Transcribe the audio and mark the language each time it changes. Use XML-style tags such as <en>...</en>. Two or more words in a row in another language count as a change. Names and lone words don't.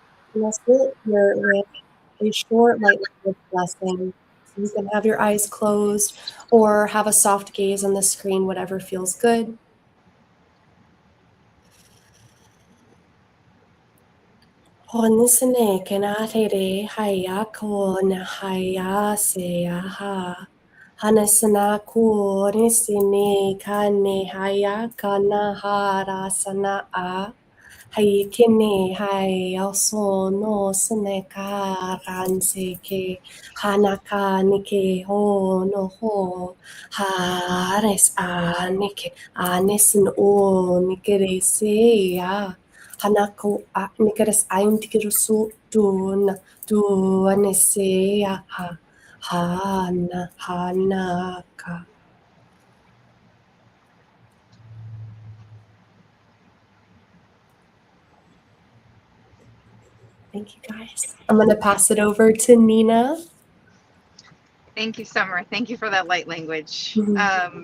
<en>And let's do it here with a short light language blessing. So you can have your eyes closed or have a soft gaze on the screen, whatever feels good. Honisane kenatere haya ko na haya se aha. Hanasana ku nisine kane haya kana harasana a. Haikine hai also no seneka ranseke hanaka nike ho no ho hares a nike anesin o nikere se ya hanako a nikeres aim tikerusu tu anese ya ha hanaka. Thank you, guys. I'm going to pass it over to Nina. Thank you, Summer. Thank you for that light language. Mm-hmm.</en>